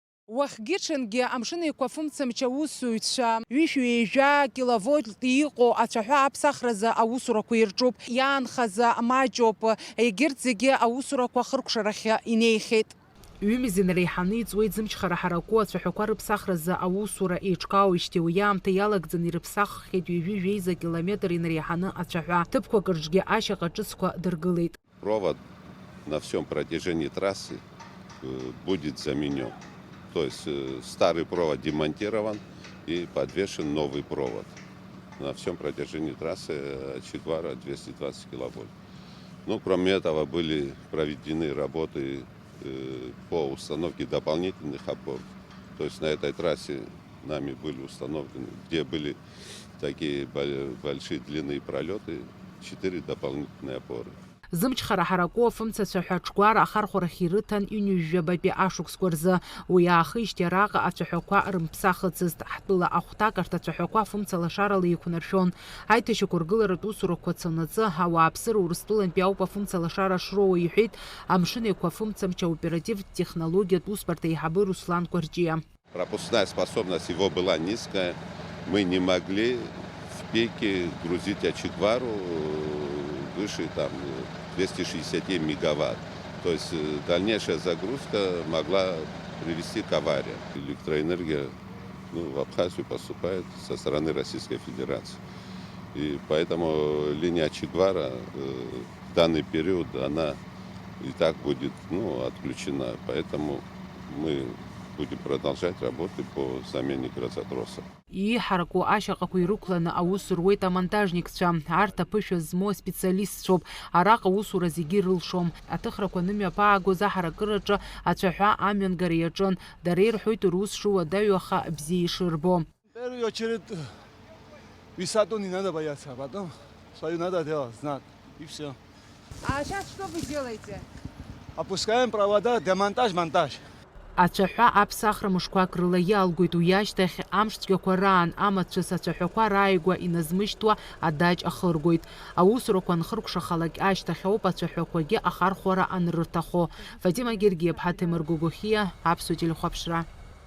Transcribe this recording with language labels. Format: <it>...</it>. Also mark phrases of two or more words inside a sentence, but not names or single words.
<ab>Уахгьы-ҽынгьы амшын еиқәа-фымцамч аусзуҩцәа ҩышәҩ-еижәа киловольт иҟоу ацәаҳәа аԥсахразы аусурақәа ирҿуп, иаанхаз маҷуп, егьырҭ зегьы аусурақәа хыркәшарахь инеихьеит. Ҩымзи реиҳаны иҵуеит зымчхара ҳараку ацәаҳәақәа рыԥсахразы аусура еиҿкаауижьҭеи уи аамҭа иалагӡаны ирыԥсаххьеит ҩажәи километр инареиҳаны ацәаҳәа. Ҭыԥқәак рҿгьы ашьаҟа ҿыцқәа дыргылеит.</ab> <ru>Провод на всем протяжении трассы будет заменен. То есть старый провод демонтирован и подвешен новый провод. На всем протяжении трассы Чедвара 220 киловольт. Ну, кроме этого были проведены работы по установке дополнительных опор. То есть на этой трассе нами были установлены, где были такие большие длинные пролеты, 4 дополнительные опоры.</ru> <ab>Зымчхара ҳараку афымцацәаҳәа ҿгәара ахархәарахь ирыҭан ҩынҩажәабатәи ашықәсқәа рзы. Уи аахижьҭеи араҟа ацәаҳәақәа рымԥсахыцызт. Ҳтәыла ахәҭак арҭ ацәаҳәақәа афымца лашарала еиқәнаршәон. Аиҭашьақәа ргыларатә усурақәа цонаҵы ауааԥсыра Урыстәылантәи ауп афымца лашара шроуа, иҳәеит амшын еиқәа-фымцамч аоперативтә технологиатә ус-барҭ аиҳабы Руслан Кәарҷиа.</ab> <ru>Пропускная способность его была низкая. Мы не могли в пике грузить Чедвару выше 260 мегаватт. То есть дальнейшая загрузка могла привести к аварии. Электроэнергия в Абхазию поступает со стороны Российской Федерации. И поэтому линия Чедвара в данный период она и так будет отключена. Поэтому мы будем продолжать работы по замене грозотросов.</ru> <ab>Иҳараку ашьаҟақәа ирықәланы аус руеит амонтажникцәа. Арҭ аԥышәа змоу специалистцәоуп. Араҟа аусура зегьы рылшом. Аҭыхрақәа нымҩаԥаагоз аҳаракыраҿы ацәаҳәа амҩангара иаҿын. Дара ирҳәоит рус шуадаҩаха бзиа ишырбо.</ab> <ru>Первую очередь высоту не надо бояться, а потом свою надо делать, знать. И все. А сейчас что вы делаете? Опускаем провода, демонтаж, монтаж.</ru> <ab>Ацәаҳәа аԥсахра мышқәак рыла иалгоит. Уи ашьҭахь амш цәгьақәа раан амацәыс ацәаҳәақәа рааигәа иназмышьҭуа адаҷ ахыргоит. Аусурақәа анхыркәшахалак ашьҭахь ауп ацәаҳәақәагьы ахархәара анрырҭахо. Фатима Гергиев, Ҭемыр Гогохиа, Аԥсуа телехәаԥшра.</ab>